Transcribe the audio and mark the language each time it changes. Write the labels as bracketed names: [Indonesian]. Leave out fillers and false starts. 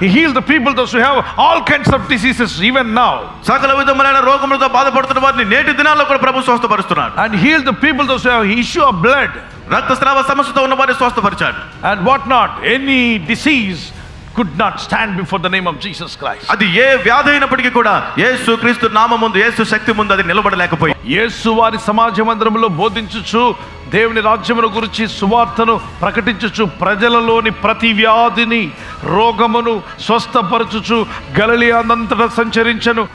[English] He healed the people those who have all kinds of diseases even now. [Telugu] సకల విధములైన రోగములతో బాధపడుతున్న వారిని నేటి దినాల్లో కూడా ప్రభు స్వస్థపరుస్తున్నాడు. [English] And healed the people those who have issue of blood. [Telugu] రక్తస్రావ సమస్యతో ఉన్న వారిని స్వస్థపరిచాడు. [English] And what not, any disease could not stand before the name of Jesus Christ. [Telugu] అది ఏ వ్యాధి అయినప్పటికీ కూడా యేసు క్రీస్తు నామం ముందు, యేసు శక్తి ముందు అది నిలబడలేకపోయింది. యేసు వారి సమాజ మందిరంలో బోధించుచు దేవుని రాజ్యమును గురించి సువార్తను ప్రకటించుచు ప్రజలలోని ప్రతి వ్యాధిని రోగమును స్వస్థపరచుచు గలిలయనంతటా సంచరించను.